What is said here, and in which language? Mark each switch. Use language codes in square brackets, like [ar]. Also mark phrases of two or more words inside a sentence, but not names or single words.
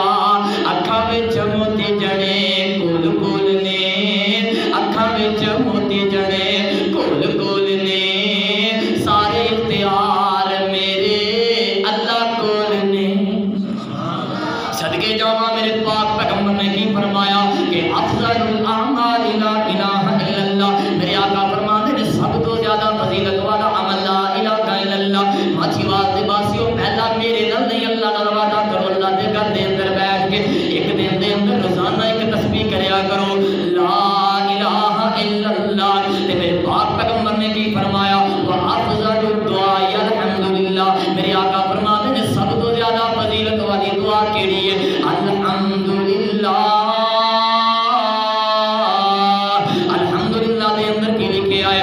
[pa] اکھاں وچ موتی جڑے کول کول نے، اکھاں وچ موتی جڑے کول کول نے، سارے اختیار میرے اللہ کول نے. صدقے جاواں میرے پاک پیغمبر نے کی فرمایا کہ [ar] أفضل الأعمال لا إله إلا الله. [pa] میرے آقا فرماتے نے سب توں زیادہ فضیلت والا عمل [ar] لا إله إلا الله. [pa] ماچھیوال دے باسیو، پہلا میرے نال نہیں اللہ نال وعدہ کرو، اللہ دے گھر دے اندر بیٹھ کے اک دن دے اندر روزانہ اک تسبیح کریا کرو [ar] لا إله إلا الله. [pa] تے میرے پاک پیغمبر نے کی فرمایا [ar] وأفضل الدعاء الحمد لله. [pa] میرے آقا فرماتے نے سب توں زیادہ فضیلت والی دعا کیہڑی ہے? अल्हम्दुलिल्लाह। الحمدللہ دے اندر کی لکھے آئے?